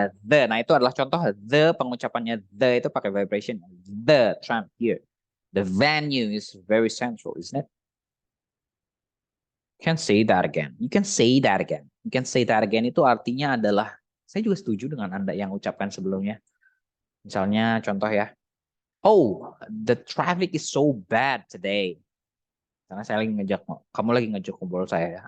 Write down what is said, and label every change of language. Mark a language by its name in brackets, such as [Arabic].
[Indonesian] Nah, itu adalah contoh the, pengucapannya the itu pakai vibration. [English] The tram here. The venue is very central, isn't it? You can say that again. You can say that again. You can say that again [Indonesian] itu artinya adalah, saya juga setuju dengan Anda yang ucapkan sebelumnya. Misalnya contoh ya. [English] Oh, the traffic is so bad today. [Indonesian] Karena saya lagi kamu lagi ngejak ngobrol saya ya.